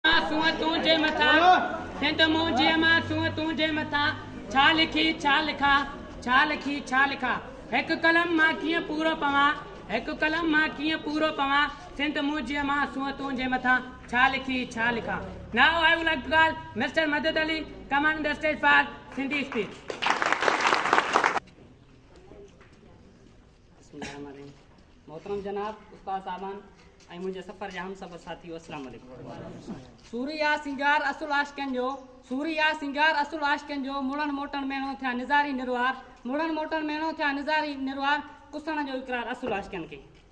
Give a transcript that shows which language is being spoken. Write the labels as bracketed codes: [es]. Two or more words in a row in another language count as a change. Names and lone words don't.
[sd] सूअ तुंहिंजे मथां सिंध मुंहिंजे मां सूअ तुंहिंजे मथां छा लिखी छा लिखा छा लिखी छा लिखा हिकु कलम मां कीअं पूरो पवां हिकु कलम मां कीअं पूरो पवां सिंध मुंहिंजे मां सूअ तुंहिंजे मथां छा लिखी छा लिखा [en] Now I would like to call Mr. Madad Ali come on the stage for Sindhi speech. [sd] मोहतरम जनाब उस्ताद साहबान ऐं मुंहिंजे सफ़र जा हम सभु साथी अस्सलाम वालेकुम। सूरिया सिंगार असुल आशिकनि जो सूरिया सिंगार असुल आशिकनि जो मुड़न मोटन मेणो थिया निज़ारी निरवार मुड़न मोटन मेणो थिया निज़ारी निरवार कुसण जो इक़रार असुल आशिकनि खे।